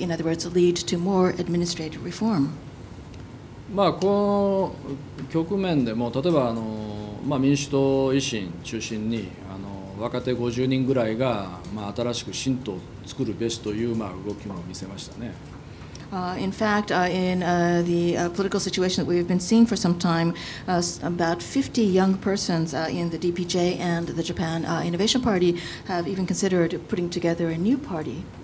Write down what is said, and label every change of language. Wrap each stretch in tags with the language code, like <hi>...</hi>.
<en>In other words, lead to more administrative reform.</en> <ja>この局面でも例えば民主党維新中心に若手50人ぐらいが新しく新党を作るべしという動きも見せましたね。</ja> <en>In fact, in the political situation that we've been seeing for some time, about 50 young persons in the DPJ and the Japan Innovation Party have even considered putting together a new party.</en>